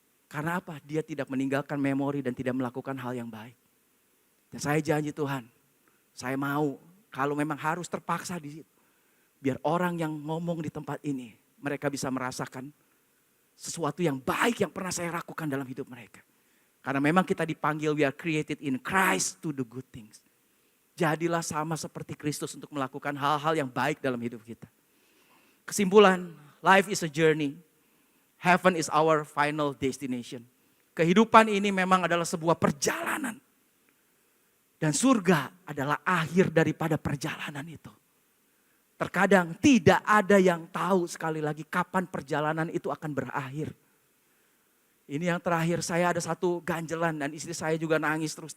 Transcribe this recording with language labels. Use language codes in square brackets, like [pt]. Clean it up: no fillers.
[id] Karena apa? Dia tidak meninggalkan memori dan tidak melakukan hal yang baik. Dan saya janji Tuhan, saya mau kalau memang harus terpaksa di situ. Biar orang yang ngomong di tempat ini, mereka bisa merasakan sesuatu yang baik yang pernah saya lakukan dalam hidup mereka. Karena memang kita dipanggil, [en] we are created in Christ to do good things. [id] Jadilah sama seperti Kristus untuk melakukan hal-hal yang baik dalam hidup kita. Kesimpulan, [en] life is a journey. Heaven is our final destination. [id] Kehidupan ini memang adalah sebuah perjalanan. Dan surga adalah akhir daripada perjalanan itu. Terkadang tidak ada yang tahu sekali lagi kapan perjalanan itu akan berakhir. Ini yang terakhir, saya ada satu ganjelan dan istri saya juga nangis terus.